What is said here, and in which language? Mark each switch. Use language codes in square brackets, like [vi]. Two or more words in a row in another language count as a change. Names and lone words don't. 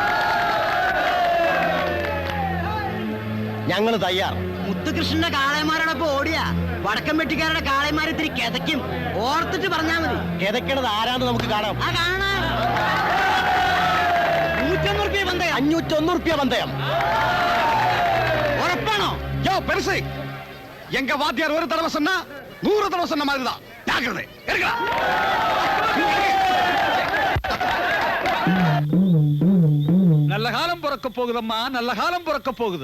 [ml] ഞങ്ങൾ തയ്യാർ. മുത്തുകൃഷ്ണന്റെ കാളയന്മാരോടൊപ്പം ഓടിയാ വടക്കം വെട്ടിക്കാരുടെ കാളയന്മാർ ഇത്തിരി കിതയ്ക്കും. ഓർത്തിട്ട് പറഞ്ഞാ മതി. കിതക്കണത് ആരാന്ന് നമുക്ക് കാണാം. ആ കാണാം. 101 റുപ്യ പന്തയം. 501 റുപ്യ പന്തയം. [ta] உறப்பானோ? யோ பெருசு, எங்க வாத்தியார் ஒரு தடவை சொன்னா 100 தடவை சொன்ன மாதிரிதான். ஜாக்கிரதை, எடுக்கடா. நல்ல காலம் பிறக்க போகுதம்மா, நல்ல காலம் பிறக்க போகுது.